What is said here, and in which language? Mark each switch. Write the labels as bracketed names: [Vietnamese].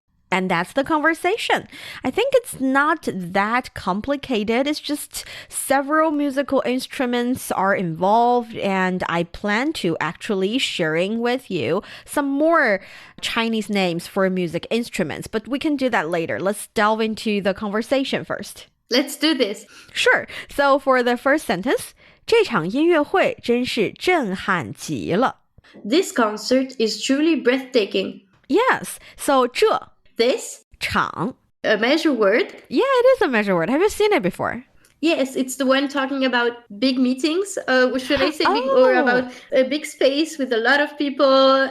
[English] And that's the conversation. I think it's not that complicated. It's just several musical instruments are involved, and I plan to actually sharing with you some more Chinese names for music instruments, but we can do that later. Let's delve into the conversation first. Let's do this. Sure. So for the first sentence, [Chinese] 这场音乐会真是震撼极了。 [English] This concert is truly breathtaking. Yes. So 这 This? [Chinese] 场 [English] A measure word? Yeah, it is a measure word. Have you seen it before? Yes, it's the one talking about big meetings. Should I say big, or about a big space with a lot of people?